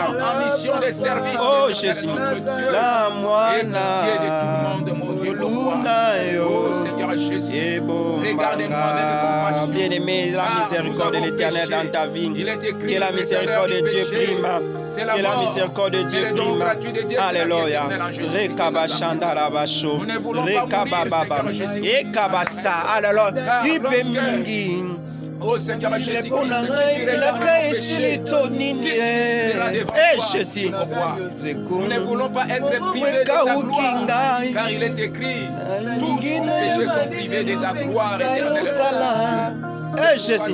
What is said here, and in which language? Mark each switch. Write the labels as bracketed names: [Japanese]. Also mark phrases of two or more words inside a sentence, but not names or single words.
[French] Oh Jésus, la moine, oh Seigneur Jésus, regardez-moi avec compassion. Bien-aimé, la miséricorde de l'Éternel dans ta vie. Que la miséricorde de Dieu prime. Que la miséricorde de Dieu prime. Alléluia. Rekabashanda Rabasho. Rekabababa. Ekabasa. Alléluia. Ipemingi. Oh Seigneur Jésus, Jésus, nous ne voulons pas être privés de ta gloire, car il est écrit, tous nos péchés sont privés de ta gloire éternelle. Jésus,